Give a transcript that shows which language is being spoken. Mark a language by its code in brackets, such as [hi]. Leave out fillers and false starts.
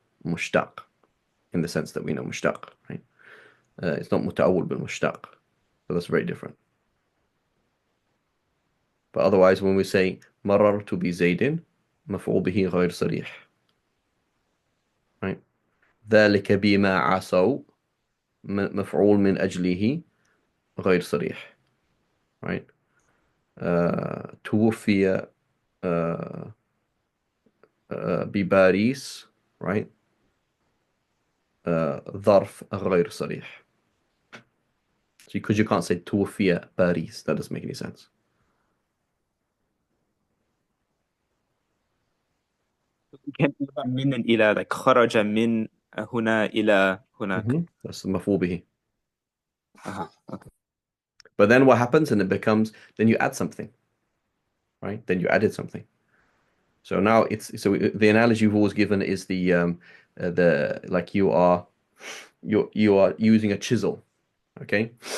[en] mushtaq in the sense that we know mushtaq, right? It's not muta'awwal bil mushtaq. So that's very different. But otherwise, when we say marartu bi zaydin, [ar] مفعول به غير صريح, [en] right? [ar] ذلك بما عصوا مفعول من أجله غير صريح, right? توفي بباريس, right? ظرف غير صريح. [en] So because you can't say [ar] توفي باريس, [en] that doesn't make any sense. [ar] كان من إلى like خرج من هنا إلى هناك. [en] That's مفعول به. Okay. But then what happens? And it becomes, then you add something, right? Then you added something. So now the analogy you've always given is the like you are using a chisel, okay?